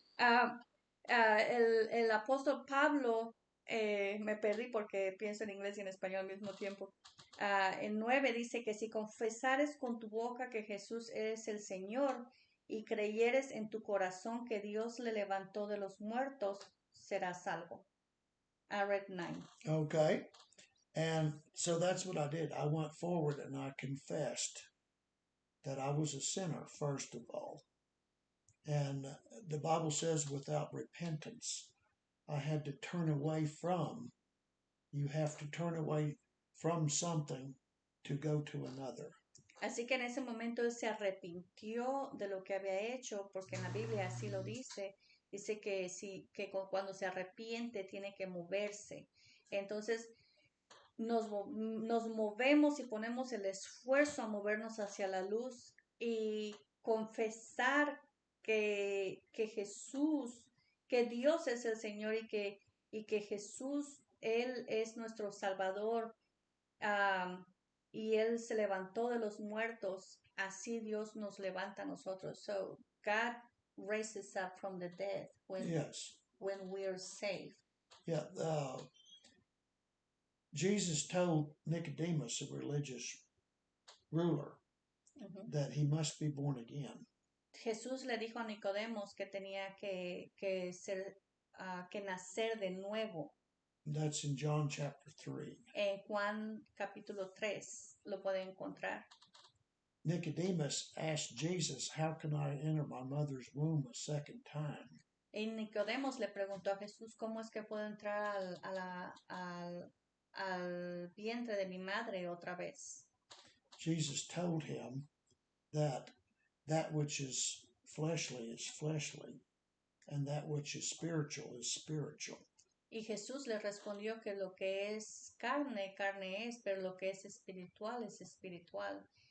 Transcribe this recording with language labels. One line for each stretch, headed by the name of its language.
Spanish: El apóstol Pablo, me perdí porque pienso en inglés y en español al mismo tiempo. En 9 dice que si confesares con tu boca que Jesús es el Señor y creyeres en tu corazón que Dios le levantó de los muertos, serás salvo.
English: I read 9. Okay. And so that's what I did. I went forward and I confessed that I was a sinner, first of all. And the Bible says without repentance, I had to turn away from. You have to turn away from something to go to another.
Spanish: Así que en ese momento él se arrepintió de lo que había hecho, porque en la Biblia así lo dice. Dice que cuando se arrepiente tiene que moverse. Entonces nos movemos y ponemos el esfuerzo a movernos hacia la luz y confesar que Jesús, que Dios es el Señor y que Jesús, Él es nuestro Salvador. Y Él se levantó de los muertos, así Dios nos levanta a nosotros.
English: So God raises up from the dead when we are saved. Yeah. Jesus told Nicodemus, a religious ruler, that he must be born again.
Spanish: Jesús le dijo a Nicodemos que tenía que nacer de nuevo.
English: That's in John chapter 3.
Spanish: En Juan capítulo 3 lo puede encontrar.
English: Nicodemus asked Jesus, how can I enter my mother's womb a second time?
Spanish: Y Nicodemos le preguntó a Jesús, ¿cómo es que puedo entrar al vientre de mi madre otra vez?
English: Jesus told him that which is fleshly, and that which is spiritual.
Spanish: Y Jesús le respondió que lo que es carne, carne es, pero lo que es espiritual.